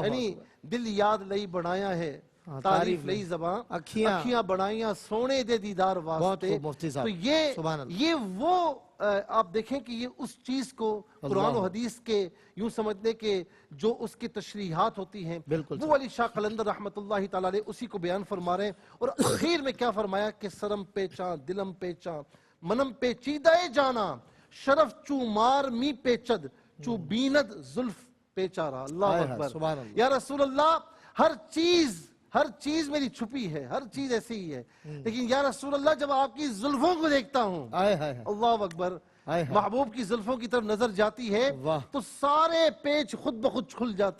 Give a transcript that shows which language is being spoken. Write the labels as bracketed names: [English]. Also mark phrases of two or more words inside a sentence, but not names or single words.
[Punjabi] یعنی دل یاد لئی بڑھایا ہے، تعریف لئی زباں، اکھیاں بڑھائیاں سونے دے دیدار واسطے۔ [Urdu] خوب مفتی صاحب، تو [Arabic] سبحان اللہ۔ [Urdu] یہ وہ آپ دیکھیں کہ یہ اس چیز کو قرآن و حدیث کے یوں سمجھ لیں کہ جو اس کی تشریحات ہوتی ہیں، بالکل وہ علی شاہ قلندر رحمت اللہ تعالیٰ علیہ اسی کو بیان فرما رہے ہیں، اور اخیر میں کیا فرمایا کہ [Persian] سرم پیچاں دلم پیچاں منم پیچیدہ جانا، شرف چو مار می پیچد چو بیند زلف پیچارا، [Urdu] اللہ ہائے ہائے، اکبر۔ [Arabic] سبحان اللہ۔ [Urdu] یا رسول اللہ ہر چیز میری چھپی ہے، ہر چیز ایسی ہی ہے، لیکن یا رسول اللہ جب آپ کی زلفوں کو دیکھتا ہوں، ہائے ہائے ہائے، [Arabic] اللہ اکبر، [Urdu] ہائے ہائے۔ محبوب کی زلفوں کی طرف نظر جاتی ہے واہ۔ تو سارے پیچ خود بخود کھل جاتے